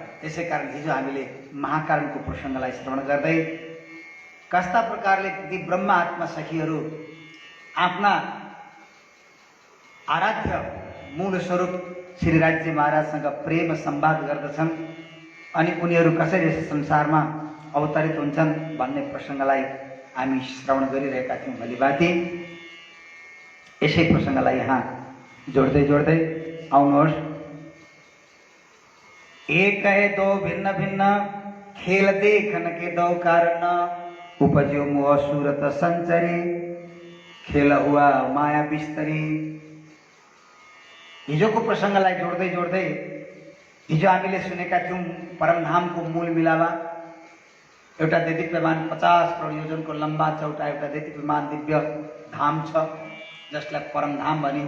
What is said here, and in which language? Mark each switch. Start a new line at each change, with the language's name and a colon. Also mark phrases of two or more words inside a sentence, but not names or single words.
Nepali: त्यसै कारण हिजो हामीले महाकारणको प्रसङ्गलाई श्रवण गर्दै कस्ता प्रकारले ती ब्रह्म आत्मा सखीहरू आफ्ना आराध्य मूल स्वरूप श्री राज्य महाराजसँग प्रेम संवाद गर्दछन् अनि उनीहरू कसरी यस संसारमा अवतरित हुन्छन् भन्ने प्रसङ्गलाई हामी श्रवण गरिरहेका थियौँ भलिभाति। यसै प्रसङ्गलाई यहाँ जोड्दै जोड्दै आउनुहोस्।
Hindi: एक है दो भिन्न भिन्न खेल देखन के दो कारण, उपज्यो मोह सूरत संचरी, खेल हुआ माया बिस्तरी।
Nepali: हिजोको प्रसङ्गलाई जोड्दै जोड्दै हिजो हामीले सुनेका थियौँ परमधामको मूल मिलावा। एउटा देदीप्यमान 50 करोड योजनको लम्बा चौडा एउटा देदीप्यमान दिव्य धाम छ जसलाई परमधाम भनिन्छ।